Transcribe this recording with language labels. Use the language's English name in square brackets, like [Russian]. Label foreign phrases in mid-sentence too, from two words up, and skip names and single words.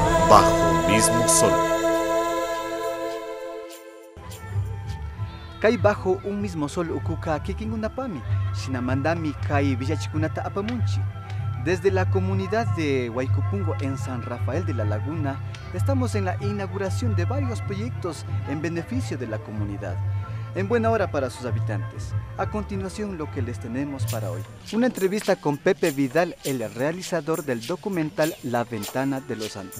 [Spanish] bajo un mismo sol. [Quechua] Kay bajo un mismo sol ukuka kikingunapami, shinamandami kay villachikunata apamunchi. [Spanish] Desde la comunidad de Huaycupungo en San Rafael de la Laguna, estamos en la inauguración de varios proyectos en beneficio de la comunidad. En buena hora para sus habitantes. A continuación, lo que les tenemos para hoy. Una entrevista con Pepe Vidal, el realizador del documental La Ventana de los Andes.